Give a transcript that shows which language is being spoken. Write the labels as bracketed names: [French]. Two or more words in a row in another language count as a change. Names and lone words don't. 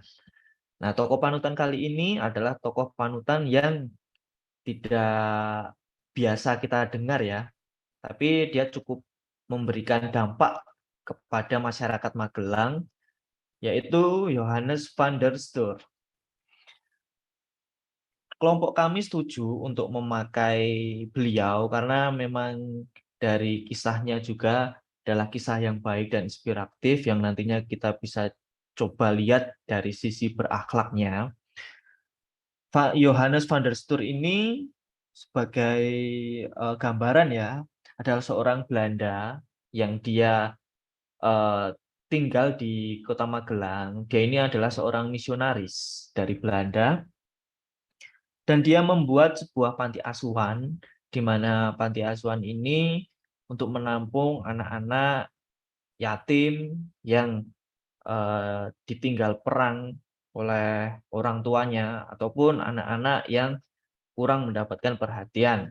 [Indonesian] Nah, tokoh panutan kali ini adalah tokoh panutan yang tidak biasa kita dengar ya, tapi dia cukup memberikan dampak kepada masyarakat Magelang, yaitu Johannes van der Steur. Kelompok kami setuju untuk memakai beliau karena memang dari kisahnya juga adalah kisah yang baik dan inspiratif yang nantinya kita bisa coba lihat dari sisi berakhlaknya. Johannes van der Steur ini sebagai gambaran ya adalah seorang Belanda yang dia eh, tinggal di Kota Magelang. Dia ini adalah seorang misionaris dari Belanda. Dan dia membuat sebuah panti asuhan, di mana panti asuhan ini untuk menampung anak-anak yatim yang ditinggal perang oleh orang tuanya, ataupun anak-anak yang kurang mendapatkan perhatian.